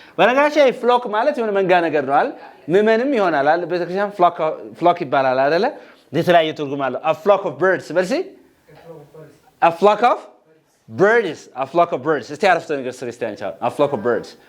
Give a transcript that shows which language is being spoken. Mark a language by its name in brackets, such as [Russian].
[Amharic] በነገራችን ላይ flock ማለት የሆነ መንጋ ነገር ነው አይደል? ምመንም ይሆናል አይደል? ቤተክርስቲያን flock ይባላል አይደል? የተለያየ ትርጉም አለው። [English] a flock of birds [Amharic] በልሲ [English] A flock of birds. a flock of birds. A flock of birds. [Amharic] እስቲ አረፍተ ነገር ስሪ እስቲ አንቺ [English] a flock of birds.